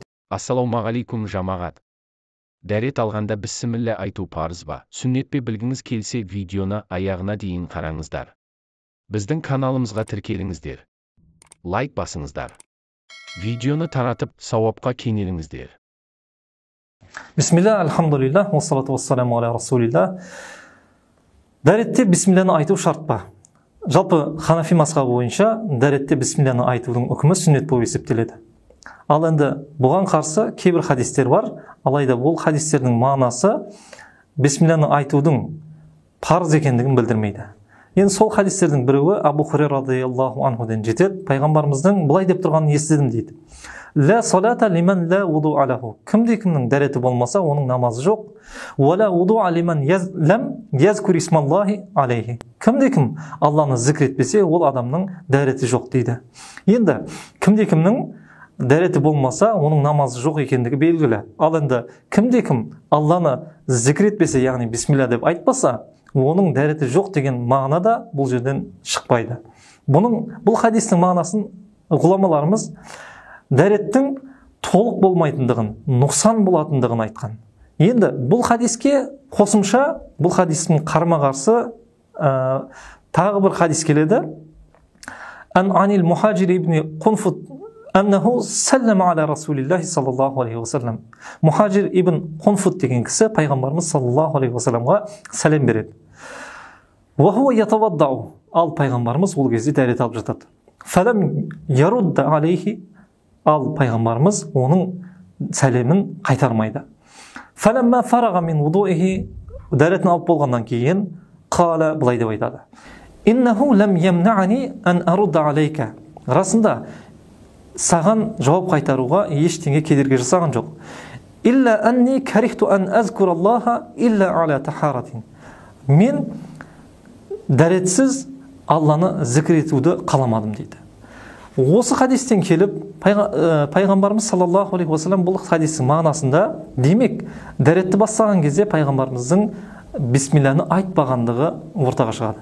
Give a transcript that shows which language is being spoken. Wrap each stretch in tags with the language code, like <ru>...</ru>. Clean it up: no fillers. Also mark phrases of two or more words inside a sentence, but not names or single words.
<kk>Ассалаумағалейкум жамағат. Дәрет алғанда бісміллә айту парыз ба, сүннет пе білгіңіз келсе, видеоны аяғына дейін қараңыздар. Біздің каналымызға тіркеліңіздер. Лайк басыңыздар. Видеоны таратып, сауапқа кенеліңіздер.</kk> <ar>بسم الله، الحمد لله، والصلاة والسلام على رسول الله.</ar> <kk>Дәретте бисмилляны айту шарт па? Жалпы Ханафи мазхабы бойынша дәретте бисмилляны айтудың үкімі сүннет болып есептеледі. Ал енді бұған қарсы кейбір хадистер бар, алайда бұл хадистердің мағынасы бисмилляны айтудың парыз екендігін білдірмейді. Енді сол хадистердің біреуі Абу Хурайра</kk> <ar>رضي الله عنه</ar> <kk>жетеді. Пайғамбарымыздың бұлай деп тұрғанын естідім дейді.</kk> <ar>لا صلاة لمن لا وضوء له.</ar> <kk>Кімнің дәреті болмаса, оның намазы жоқ.</kk> <ar>ولا وضوء لمن لم يذكر اسم الله عليه.</ar> <kk>Кім Алланы зікір етпесе, ол адамның дәреті жоқ дейді. Енді кімнің дәреті болмаса, оның намазы жоқ екендігі белгілі. Ал енді кім Алланы зікір етпесе, яғни бисмилля деп айтпаса, оның дәреті жоқ деген мағынада бұл жерден шықпайды. Бұл хадистің мағынасын ғұламаларымыз дәреттің толық болмайтындығын, нұқсан болатындығын айтқан. Енді бұл хадиске қосымша, бұл хадистің қарама-қарсы тағы бір хадис келеді.</kk> <ar>عن المهاجر بن قنفذ أنه سلم على رسول الله صلى الله عليه وسلم.</ar> <kk>Мухаджир ибн Қунфут деген кісі пайғамбарымыз</kk> <ar>صلى الله عليه وسلم</ar> <kk>сәлем береді.</kk> <ar>وهو يتوضأ.</ar> <kk>Ал пайғамбарымыз ол кезде дәрет алып жатады.</kk> <ar>فلم يرد عليه.</ar> <kk>Ал пайғамбарымыз оның сәлемін қайтармайды.</kk> <ar>فلما فرغ من وضوئه.</ar> <kk>Дәретін алып болғаннан кейін қала былай деп айтады.</kk> <ar>إنه لم يمنعني أن أرد عليك.</ar> <kk>Расында саған жауап қайтаруға ештеңе кедергі жасаған жоқ.</kk> <ar>إلا أني كرهت أن أذكر الله إلا على طهارة.</ar> <kk>Мен дәретсіз Алланы зікір етуді қаламадым дейді. Осы хадистен келіп, пайғамбарымыз</kk> <ar>صلى الله عليه وسلم</ar> <kk>бұл хадистің мағынасында демек, дәретті бастаған кезде пайғамбарымыздың бисмилляны айтпағандығы ортаға шығады.</kk>